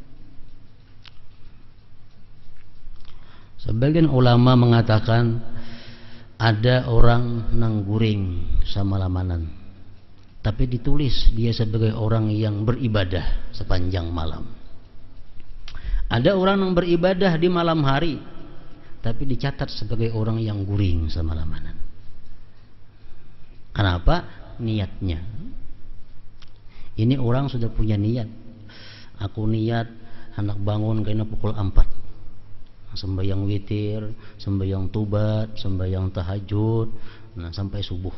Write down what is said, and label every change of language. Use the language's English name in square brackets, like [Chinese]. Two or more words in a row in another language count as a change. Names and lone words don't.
[Indonesian] Sebagian ulama mengatakan ada orang [Banjar] nang guring sama lamanan, [Indonesian] tapi ditulis dia sebagai orang yang beribadah sepanjang malam. Ada orang yang beribadah di malam hari, tapi dicatat sebagai orang yang [Banjar] guring sama lamanan. [Indonesian] Kenapa? Niatnya. Ini orang sudah punya niat. [Banjar] Aku niat anak bangun kena pukul 4. [Indonesian] Sembahyang witir, sembahyang tubat, sembahyang tahajud, nah sampai subuh.